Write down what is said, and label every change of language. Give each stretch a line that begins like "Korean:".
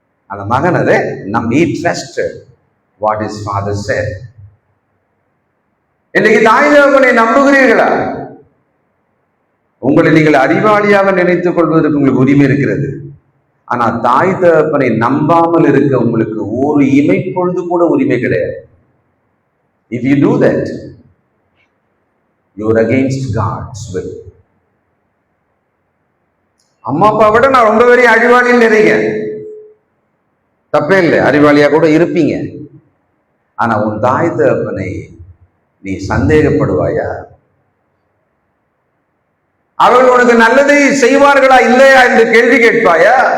Tamil: அந்த மகன் அதை
English: he trusted what his father said.
Tamil: இன்னைக்கு தாய் தகப்பனை நம்புகிறீர்களா? உங்களை நீங்கள் அறிவாளியாக நினைத்துக் கொள்வதற்கு உங்களுக்கு உரிமை இருக்கிறது. ஆனா தாய் தகப்பனை நம்பாமல் இருக்க உங்களுக்கு ஒரு இமைப்பொழுது கூட உரிமை கிடையாது.
English: If you do that, you are against God's will.
Tamil: அம்மா அப்பா விட நான் ரொம்ப பெரிய அறிவாளின்னு நினைங்க, தப்பே இல்லை, அறிவாளியா கூட இருப்பீங்க. ஆனா உன் தாய் தகப்பனை நீ சந்தேகப்படுவாயா? அவர்கள் உனக்கு நல்லதை செய்வார்களா இல்லையா என்று கேள்வி கேட்பாயா?